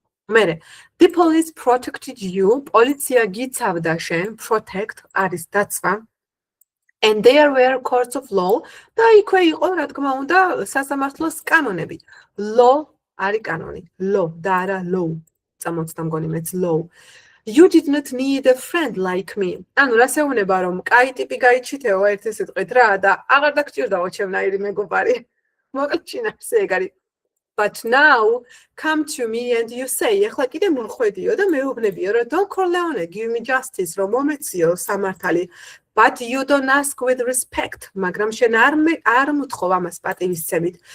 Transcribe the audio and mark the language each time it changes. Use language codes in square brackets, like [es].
[ka] მერე, [en] the police protected you, [ka] პოლიცია გიცავდა შენ, protect არის დაცვა. [en] And there were courts of law [ka] და იქვე იყო, რა თქმა უნდა, სასამართლოს კანონები. Law არის კანონი, law და არა law. წამოწდა მგონი მეც law. [en] You did not need a friend like me. [ka] ანუ რას ეუბნება რომ კაი ტიპი გაიჩითეო ერთი სიტყვით რა და აღარ დაგჭირდაო ჩემნაირი მეგობარი. მოკლედ შინაარსი ეგ არის. [en] But now come to me and you say [ka] ეხლა კიდე მოხვედიო და მეუბნებიო რომ [en] Don Corleone give me justice [ka] რომ მომეციო სამართალი. [en] But you don't ask with respect. [ka] მაგრამ შენ არ მუთხოვ ამას პატივისცემით.